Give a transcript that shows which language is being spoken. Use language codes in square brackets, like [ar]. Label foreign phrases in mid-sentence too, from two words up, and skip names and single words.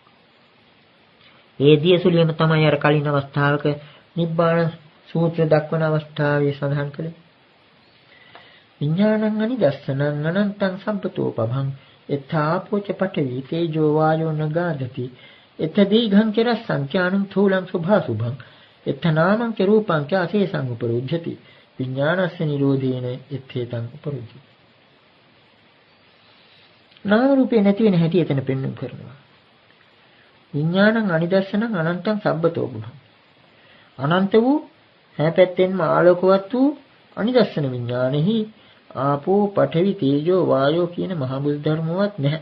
[si] ඒ දියසුලියම තමයි අර කලින් අවස්ථාවක නිබ්බාන සූත්‍ර දක්වන අවස්ථාවේ සඳහන් කළේ. [pi] විඥානං අනිදස්සනං අනන්තං සම්පතෝ පභං එත්තාපෝච පඨවි තේජෝ වායෝ නගාදති එත දීඝං චරස්සං ඥානං තූලං සුභාසුභං එත නාමං ච රූපං ච අසේසං උපරුජ්ජති විඥානස්ස නිරෝධේන එත්තේතං උපරුජ්ජති. [si] නාම රූපේ නැති වෙන හැටි එතන පෙන්වන්න කරනවා. [pi] විඥානං අනිදස්සනං අනන්තං සම්පතෝ පභං [si] අනන්ත වූ හැපැත්තෙන්ම ආලෝකවත් වූ අනිදස්සන විඥානෙහි [pi] ආපෝ පඨවි තේජෝ වායෝ [si] කියන මහ බුදු ධර්මවත් නැහැ.